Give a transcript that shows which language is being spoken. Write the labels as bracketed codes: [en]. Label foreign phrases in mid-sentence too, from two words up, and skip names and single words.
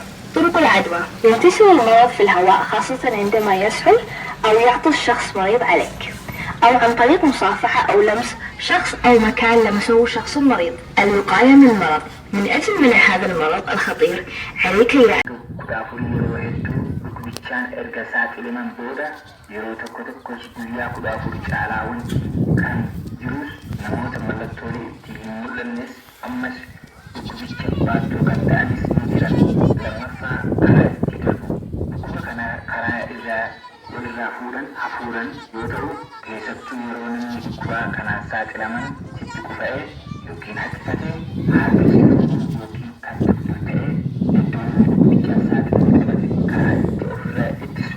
[ar] طرق العدوى: ينتشر المرض في الهواء خاصة عندما يسهل أو يعطس شخص مريض عليك، أو عن طريق مصافحة أو لمس شخص أو مكان لمسه شخص مريض. الوقاية من المرض: من أجل منع هذا المرض الخطير عليك [om] Dhukkubichaan erga saaxilaman booda yeroo tokkos guyyaa 14 caalaa wanti kan jirus namoota mallattoolee itti hin mul'annes ammas dhukkubicha baattoo kan ta'anis ni jiran. Lammaffaa karaa itti darbu dhukkuba kana karaa irraa fuudhan hafuuran yoo ta'u keessattuu yeroo namni dhukkubaa kanaan saaxilaman sitti qufa'ee yookiin hattifate harka si fuudhuu yookiin kan tuttu ta'ee iddoo dhukkubichaan saaxilame qabate karaa itti ofirraa ittisnu.